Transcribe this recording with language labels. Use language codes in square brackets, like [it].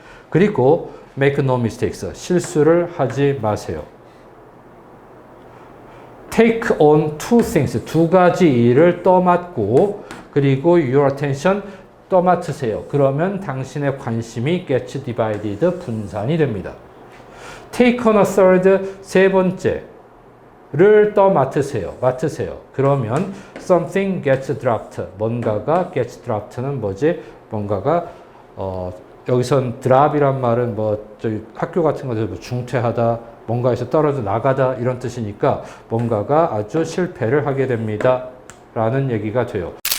[ko] 그리고 [en] make no mistakes, [ko] 실수를 하지 마세요. [en] take on two things, [ko] 두 가지 일을 떠맡고 그리고 [en] your attention [ko] 떠맡으세요. 그러면 당신의 관심이 [en] gets divided, [ko] 분산이 됩니다. [en] take on a third, [ko] 세 번째를 맡으세요. 그러면 [en] something gets dropped, [ko] 뭔가가 [en] gets dropped [ko] 는 뭐지? 뭔가가 여기선 드랍이란 말은 뭐 저기 학교 같은 거에서 뭐 중퇴하다, 뭔가에서 떨어져 나가다 이런 뜻이니까 뭔가가 아주 실패를 하게 됩니다. 라는 얘기가 돼요.